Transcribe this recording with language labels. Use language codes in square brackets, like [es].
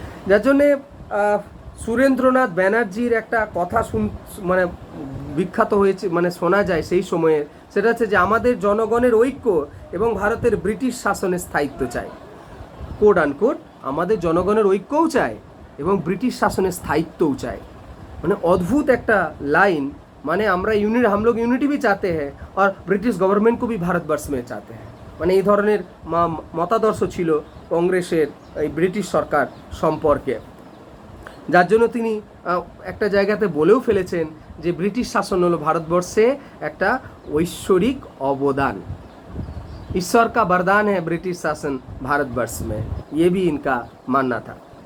[bn] যার জন্যে সুরেন্দ্রনাথ ব্যানার্জির একটা কথা মানে বিখ্যাত হয়েছে, মানে শোনা যায় সেই সময়ে, সেটা হচ্ছে যে আমাদের জনগণের ঐক্য এবং ভারতের ব্রিটিশ শাসনের স্থায়িত্ব চাই। কোড আনকোড আমাদের জনগণের ঐক্যও চাই এবং ব্রিটিশ শাসনের স্থায়িত্বও চাই। মানে অদ্ভুত একটা লাইন, মানে আমরা [hi] हम लोग यूनिटी भी चाहते हैं और ब्रिटिश गवर्नमेंट को भी भारतवर्ष में चाहते हैं। [bn] মানে এই ধরনের মতাদর্শ ছিল কংগ্রেসের এই ব্রিটিশ সরকার সম্পর্কে, যার জন্য তিনি একটা জায়গাতে বলেও ফেলেছেন যে ব্রিটিশ শাসন হলো ভারতবর্ষে একটা ঐশ্বরিক অবদান, [hi] ईश्वर का वरदान है ब्रिटिश शासन भारतवर्ष में, ये भी इनका मानना था।